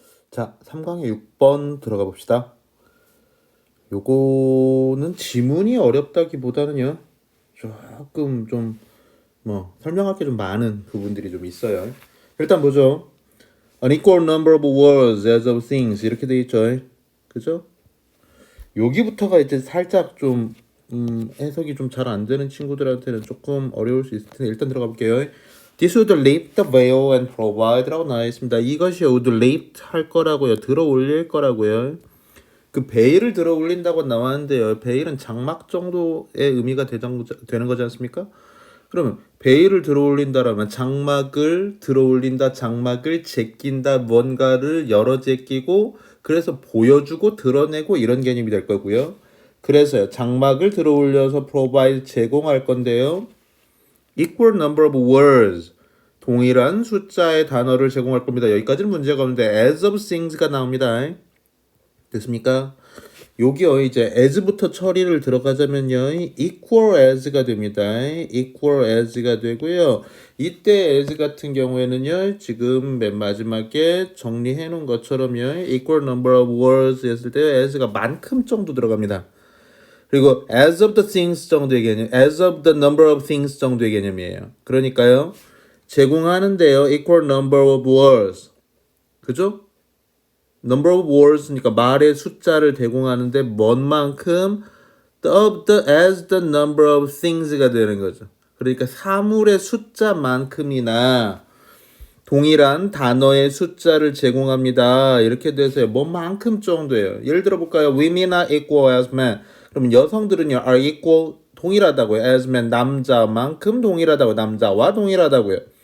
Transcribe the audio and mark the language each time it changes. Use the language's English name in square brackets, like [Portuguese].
[Korean] 자, 3강의 6번 들어가 봅시다. 요거는 지문이 어렵다기보다는요, 조금 좀, 설명할 게 좀 많은 부분들이 좀 있어요. 일단 보죠. [English] An equal number of words as of things. [Korean] 이렇게 돼 있죠. 그죠? 여기부터가 이제 살짝 좀, 해석이 좀 잘 안 되는 친구들한테는 조금 어려울 수 있을 텐데, 일단 들어가 볼게요. [English] This would lift the veil and provide라고 나와 있습니다. [Korean] 이것이 would lift 할 거라고요. 들어 올릴 거라고요. 그 베일을 들어 올린다고 나왔는데요. 베일은 장막 정도의 의미가 되는 거지 않습니까? 그러면 베일을 들어 올린다라면 장막을 들어 올린다, 장막을 제낀다, 뭔가를 열어 제끼고 그래서 보여주고 드러내고 이런 개념이 될 거고요. 그래서요. 장막을 들어 올려서 provide 제공할 건데요. [English] equal number of words [Korean] 동일한 숫자의 단어를 제공할 겁니다. 여기까지는 문제가 없는데 as of things가 나옵니다. 됐습니까? 여기요 이제 as부터 처리를 들어가자면요 equal as가 됩니다. equal as가 되고요. 이때 as 같은 경우에는요 지금 맨 마지막에 정리해 놓은 것처럼요 equal number of words 했을 때 as가 만큼 정도 들어갑니다. 그리고 as of the things 정도의 개념, as of the number of things 정도의 개념이에요. 그러니까요 제공하는데요 equal number of words 그죠? number of words니까 말의 숫자를 제공하는데 뭔 만큼 of the as the number of things가 되는 거죠. 그러니까 사물의 숫자만큼이나 동일한 단어의 숫자를 제공합니다. 이렇게 돼서요. 뭔만큼 정도예요. 예를 들어 볼까요? [English] Women are equal as men. [Korean] 그럼 여성들은요 are equal 동일하다고요. as men 남자만큼 동일하다고 남자와 동일하다고요.